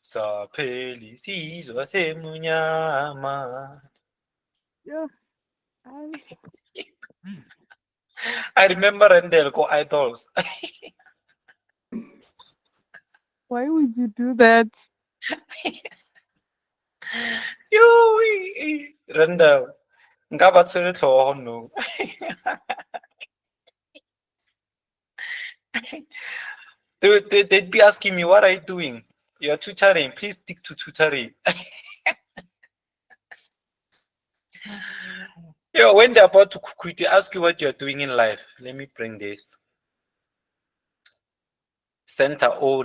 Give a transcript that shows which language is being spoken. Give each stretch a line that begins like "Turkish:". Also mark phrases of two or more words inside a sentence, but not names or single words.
English: Yeah. I remember Rendelco Idols. Why would you do that? Rendel.
Tswana: Nka ba tshwere tlhogo no.
English: They'd be asking me, what are you doing? You're tutoring. Please stick to tutoring. When they're about to quit, they ask you what you're doing in life. Let me bring this. Center O.